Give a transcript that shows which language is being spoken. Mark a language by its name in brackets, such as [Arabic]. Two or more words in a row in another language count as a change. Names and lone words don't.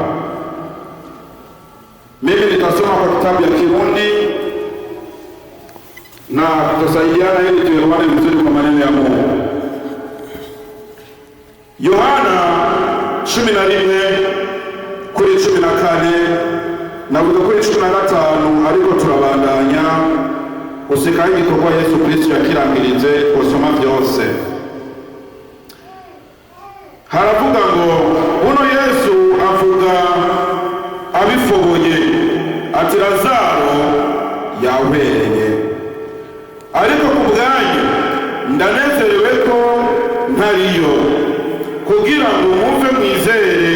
[Swahili] Mimi nitasoma kwa kitabu ya Kirundi na tutasaidiana ili tuelewane vizuri kwa maneno ya Mungu. [Rundi] Yohana 14:14 na kuri 15 ariko turabandanya usika igikorwa Yesu Kristo yakirangirize usoma byose. Haravuga ngo uno Yesu avuga abifoboye ati Lazaro yahwereye, ariko ku bwanyu ndanezerewe ko ntariyo, kugira ngo muve mwizere.